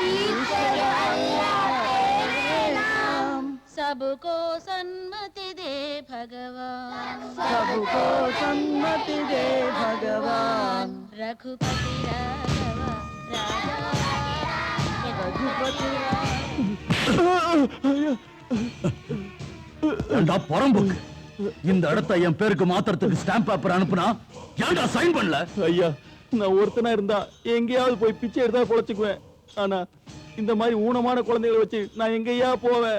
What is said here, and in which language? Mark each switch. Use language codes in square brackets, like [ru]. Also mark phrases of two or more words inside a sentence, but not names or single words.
[hi] ईश्वर अल्लाह तेरे नाम सबको सन्मति दे भगवान सबको सन्मति दे भगवान रघुपति राघव राजा रघुपति [ta] புறம்போக்கு இந்த இடத்தை என் பேருக்கு மாத்திரத்துக்கு [en] stamp paper [ta] அனுப்புனா ஏன்டா சைன் பண்ணல? ஐயா, நான் ஒருத்தனா இருந்தா எங்கேயாவது போய் பிச்சை எடுத்தா பொழைச்சுக்குவேன். ஆனா இந்த மாதிரி ஊனமான குழந்தைகளை வச்சு நான் எங்கேயா போவேன்?